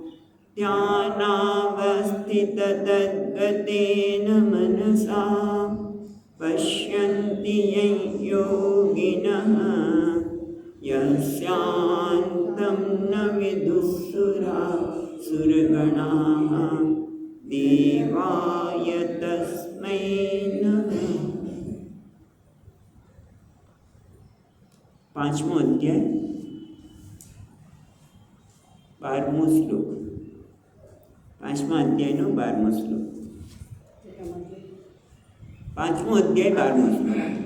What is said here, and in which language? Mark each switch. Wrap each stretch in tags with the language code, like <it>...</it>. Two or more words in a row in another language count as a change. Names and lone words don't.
<sa>ध्यानावस्थिततद्गतेन मनसा पश्यन्ति यं योगिनः यस्यान्तं न विदुःसुरगणाः देवाय तस्मै नमः।</sa> <gu>પાંચમો અધ્યાય 12મો શ્લોક। પાંચમા અધ્યાયનો 12મો શ્લોક। પાંચમો અધ્યાય 12મો શ્લોક।</gu>